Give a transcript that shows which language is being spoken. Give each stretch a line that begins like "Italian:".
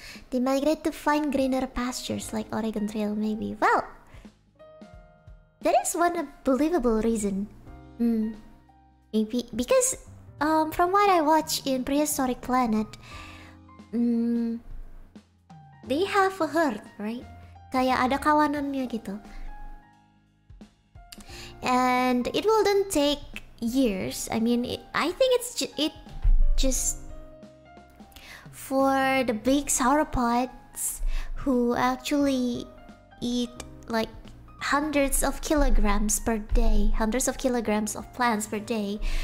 English: They migrate to find greener pastures like Oregon Trail, maybe. Well, that is one believable reason. Maybe because from what I watched in Prehistoric Planet, they have a herd, right?
Indonesian: Kayak ada kawanannya gitu.
English: And it wouldn't take years. I mean, I think it just for the big sauropods who actually eat like hundreds of kilograms per day, hundreds of kilograms of plants per day.